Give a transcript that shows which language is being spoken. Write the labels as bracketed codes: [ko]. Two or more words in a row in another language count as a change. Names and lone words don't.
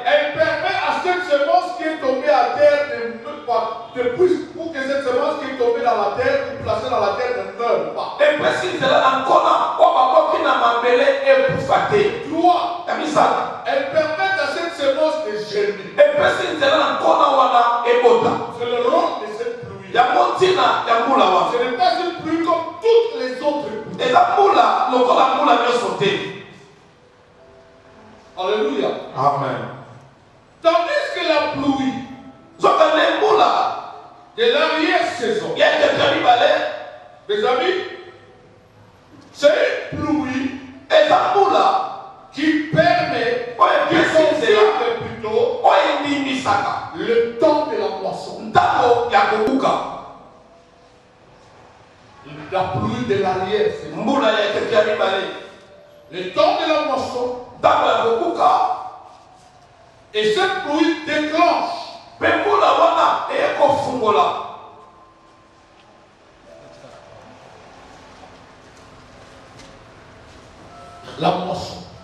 [fr] elle permet à cette semence qui est tombée à terre de plus pour que cette semence qui est tombée dans la terre ou placée dans la terre ne meure pas. [ln] epesi nzela na nkona oyo bakoki na mabele ekufa te. 3, Ya misala [fr] elle permet à cette semence de germer. [ln] epesi nzela na nkona wana ebota. [fr] C'est le rôle de cette pluie. [ln] Yango ntina ya mbula wana [fr] Ce n'est pas une pluie comme toutes les autres pluies. [ln] eza mbula lokola mbula nyonso te. [fr] Alléluia. Amen. Tandis que la pluie [ln] Zoka ne mbula [fr] de l'arrière-saison, [ln] ya ekeka mibale [fr] mes amis, c'est une pluie [ln] eza mbula [fr] qui permet, [ln] oyo [fr] qui [ln] epesi nzela [fr] confirme plutôt [ln] oyo endimisaka [fr] le temps de la moisson. [ln] ntango ya kobuka. [fr] La pluie de l'arrière-saison. [ln] Mbula ya ekeka mibale [fr] Le temps de la moisson Et cette pluie déclenche la moisson.